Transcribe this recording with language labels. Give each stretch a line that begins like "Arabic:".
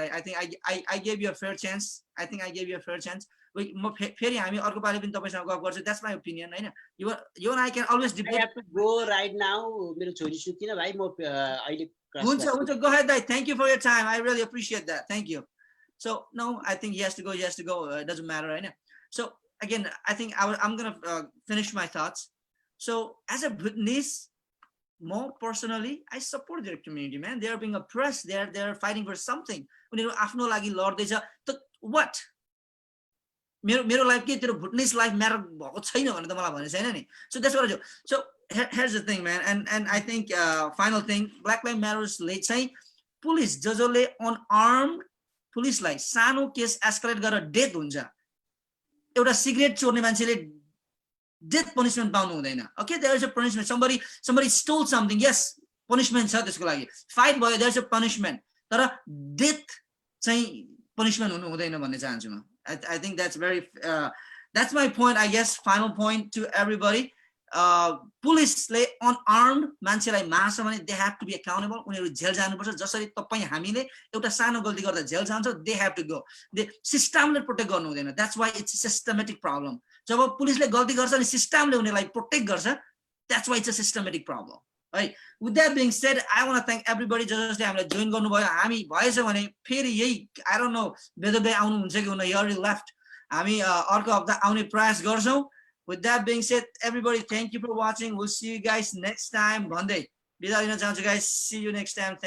English: I think I gave you a fair chance. I think I gave you a fair chance.
Nepali: म फेरि हामी अर्को पालि पनि तपाईसँग गफ गर्छौँ.
English: That's my opinion, हैन. You and I can always debate. I have to go right now.
Nepali: मेरो छोरी सुतिन भाइ, म अहिले हुन्छ.
English: Go ahead, Dai. Thank you for your time. I really appreciate that. Thank you. So no, I think he has to go. It doesn't matter, right? So again, I think I'm gonna finish my thoughts. So as a Bhutanese, more personally, I support their community, man. They are being oppressed. They're fighting for something.
Nepali: उनीहरु आफ्नो लागि लड्दैछ. त
English: what?
Nepali: मेरो life के तेरो
English: Bhutanese life matter
Nepali: भएको छैन भने त मलाई भने छैन नि.
English: So that's what I do. So here's the thing, man. And I think final thing, Black Lives Matters
Nepali: ले चाहिँ पुलिस जसले unarmed पुलिसलाई सानो केस एस्केलेट गरेर डेथ हुन्छ. एउटा सिगरेट चोर्ने मान्छेले death punishment पाउनु हुँदैन.
English: Okay, there is a punishment. Somebody stole something. Yes,
Nepali: punishment छ त्यसको लागि.
English: Fight
Nepali: भयो,
English: there is a punishment.
Nepali: तर death चाहिँ punishment हुनु हुँदैन भन्ने चाहन्छु म.
English: I think that's very that's my point, I guess. Final point to everybody.
Nepali: पुलिसले unarmed मान्छेलाई मार्छ भने
English: they have to be accountable.
Nepali: उनीहरु जेल जानुपर्छ. जसरी तपाई हामीले एउटा सानो गल्ती गर्दा जेल जान्छ,
English: they have to go. The systemले protect
Nepali: गर्नु हुँदैन.
English: That's why it's a systematic problem.
Nepali: जब पुलिसले गल्ती गर्छ अनि सिस्टमले उनीलाई प्रोटेक्ट गर्छ,
English: that's why it's a systematic problem. Right? With that being said, I want to thank everybody
Nepali: जसले हामीलाई जोइन गर्नुभयो. हामी भएछ भने फेरि यही
English: I don't know
Nepali: बेदबे आउनु हुन्छ कि हुन,
English: you already left.
Nepali: हामी अर्को हप्ता आउने प्रयास गर्छौं.
English: With that being said, everybody, thank you for watching. We'll see you guys next time.
Nepali: भन्दै बिदा दिन चाहन्छु
English: guys. See you next time. Thank